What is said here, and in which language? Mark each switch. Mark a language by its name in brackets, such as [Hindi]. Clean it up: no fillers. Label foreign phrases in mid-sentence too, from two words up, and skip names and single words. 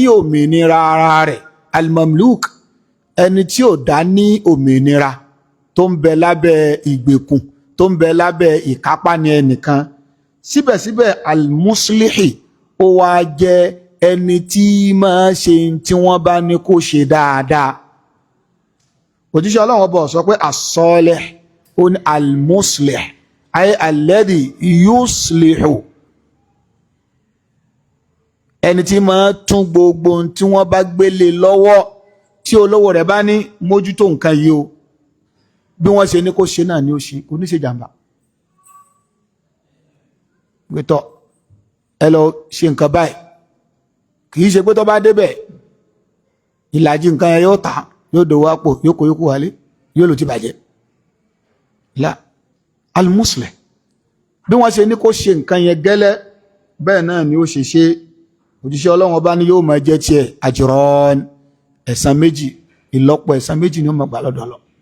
[Yoruba] òmìnira ara rẹ̀ al-mamluk ẹni tí ò dá ní òmìnira tó ń bẹ lábẹ́ ìgbèkùn tó ń bẹ lábẹ́ ìkápá ni ẹnìkan síbẹ̀síbẹ̀ al-muslihi ó wá jẹ́ ẹni tí máa ṣe tí wọ́n bá ní kó ṣe dáadáa òjíṣẹ́ Ọlọ́run ọba sọ pé as-salih ó ní [Arabic] المصلح أي الذي يصلح [Yoruba] ẹni tí máa tún gbogbo tí wọ́n bá gbélé lọ́wọ́ tí olówó rẹ̀ bá ní mójútó nǹkan yìí o bí wọ́n ṣe ní kó ṣe náà ni ó ṣe kò ní ṣe jàmbá gbẹ́tọ̀ ẹ lọ ṣe nǹkan báyìí kìí ṣe pé tó bá débẹ̀ ìlàjì nǹkan yẹn yóò tà yóò dòwò àpò yóò kó yókù wálé yóò lò ti bàjẹ́ [Arabic] لا المصلح [Yoruba] bí wọ́n ṣe ní kó ṣe nǹkan yẹn gẹ́lẹ́ bẹ́ẹ̀ náà ni ó ṣe ṣe òjíṣẹ́ Ọlọ́run ọba ní yóò máa jẹ́ tiẹ̀ ajran ẹ̀san méjì ìlọ́pọ̀ ẹ̀san méjì ni ó máa gbà lọ́dọ̀ lọ.